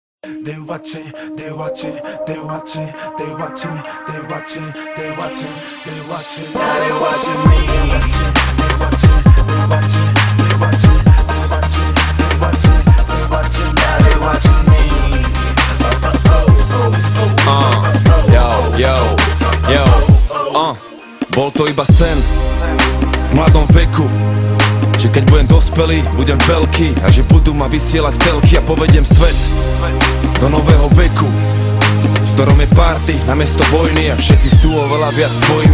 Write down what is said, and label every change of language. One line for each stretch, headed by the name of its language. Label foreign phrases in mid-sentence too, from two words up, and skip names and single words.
English: they watching, they watching, they watching, they watching, they watching, they watching, they watching. Now they watching me. They watching, they watching, they watching, they watching, they watching, they watching. Now they watching me.
Slovak: Yo, bol to iba sen v mladom veku, že keď budem dospelý, budem veľký a že budú ma vysielať telky a povedem svet do nového veku, v ktorom je party namiesto vojny a všetci sú oveľa viac svojimi.